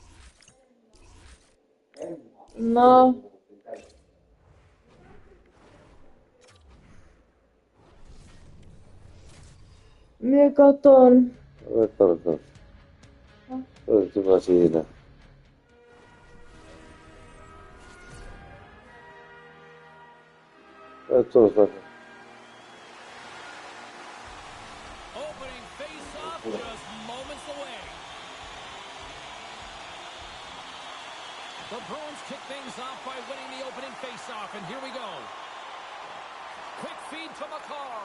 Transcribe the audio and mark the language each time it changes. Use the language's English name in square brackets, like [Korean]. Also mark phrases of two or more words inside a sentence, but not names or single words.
[Finnish] No. Mie katon. Katsotaan. Olet hyvä siinä. Tuosta. [English] Opening face-off just moments away. The Bruins kick things off by winning the opening face-off, and here we go. Quick feed to McCarr.